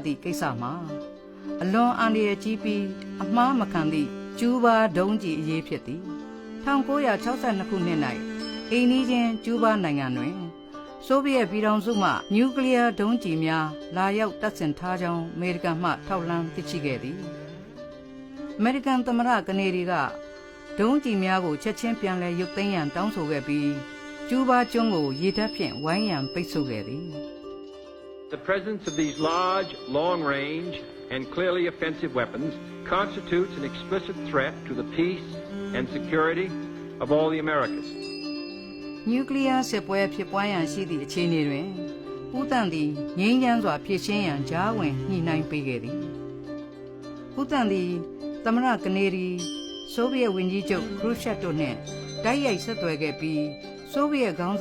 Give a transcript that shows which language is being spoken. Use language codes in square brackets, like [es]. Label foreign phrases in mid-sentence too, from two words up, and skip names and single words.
[my] ည့်ကိစ္စမှာအလွန်အန္တရာယ်ကြီးပြီးအမှားမခံသည့်ကျူးဘာဒုံးကျည်အရေးဖြစ်သည်1962ခုနှစ်၌အိမ်နီးချင်းကျူးဘာနိုင်ငံတွင်ဆိုဗီယက်ပြည်ထောင်စုမှနျူကလ িয়ার ဒုံးကျည်များလာရောက်တပ်ဆင်ထားကြောင်းအမေရိကန်မှထောက်လှမ်းသိရှိခဲ့သည်အမေရိကန်သမ္မတကနေဒီကဒုံးကျည်များကိုချက်ချင်းပြန်လည်ရုပ်သိမ်းရန်တောင်းဆိုခဲ့ပြီးကျူးဘာကျွန်းကိုရေတပ်ဖြင့်ဝိုင်းရန်ပိတ်ဆို့ခဲ့သည် [en] The presence of these large, long-range, and clearly offensive weapons constitutes an explicit threat to the peace and security of all the Americas. [my] နျူကလ িয়ার စစ်ပွဲဖြစ်ပွားရန်ရှိသည့်အခြေအနေတွင်ဦးတန်သည်ငြိမ်းချမ်းစွာဖြည့်ရှင်းရန်ကြားဝင်ညှိနှိုင်းပေးခဲ့သည်ဦးတန်သည်သမ္မတကနေဒီဆိုဗီယက်ဝန်ကြီးချုပ်ခရုရှက်တို့နှင့်တိုက်ရိုက်ဆက်သွယ်ခဲ့ပြီးဆိုဗီယက်ခေါင်း